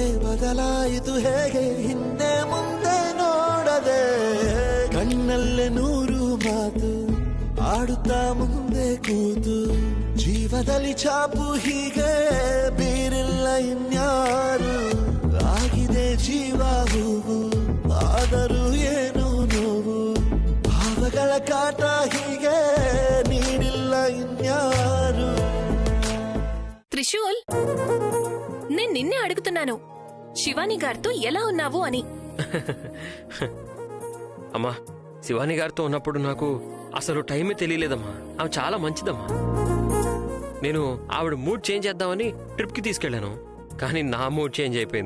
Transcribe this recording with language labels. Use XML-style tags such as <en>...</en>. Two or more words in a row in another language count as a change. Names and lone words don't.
<kn>ಬದಲಾಯಿತು ಹೇಗೆ, ಹಿಂದೆ ಮುಂದೆ ನೋಡದೆ ಕಣ್ಣಲ್ಲೇ ನೂರು ಮಾತು ಆಡುತ್ತಾ ಮುಂದೆ ಕೂತು, ಜೀವದಲ್ಲಿ ಛಾಪು ಹೀಗೆ ಬೀರಿಲ್ಲ ಇನ್ಯಾರು, ಆಗಿದೆ ಜೀವ ಹೂವು ಆದರೂ ಏನು ನೋವು, ಭಾವಗಳ ಕಾಟ ಹೀಗೆ ನೀಡಿಲ್ಲ ಇನ್ಯಾರು.</kn> <te>త్రిశూల్, నేను నిన్నే అడుగుతున్నాను, శివాని గారితో ఎలా ఉన్నావు అని. అమ్మా, శివాని గారితో ఉన్నప్పుడు నాకు అసలు టైమే తెలియలేదమ్మా. ఆమె చాలా మంచిదమ్మా. నేను ఆవిడ</te> <en>mood change</en> <te>చేద్దామని ట్రిప్కి తీసుకెళ్లాను, కానీ నా</te> <en>mood change</en> <te>అయిపోయింది.</te>